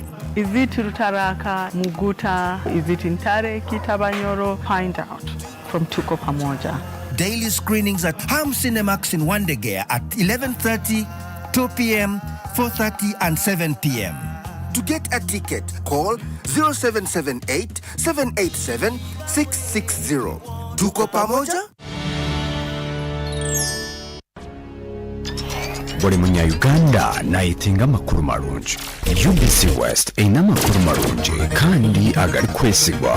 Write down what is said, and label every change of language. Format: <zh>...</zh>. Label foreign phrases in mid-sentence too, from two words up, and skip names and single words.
<en>Is it Rutaraka, Muguta, is it Intare, Kitabanyoro? Find out from Tuko Pamoja. Daily screenings at Ham Cinemax in Wandegea at 11:30, 2 p.m., 4:30 and 7 p.m. To get a ticket, call 0778 787 660. Tuko Pamoja?</en> <ttj>buli munyayuganda nayitinga amakuru marungi. UBC West eyina amakuru marungi kandi agali kwesigwa.</ttj>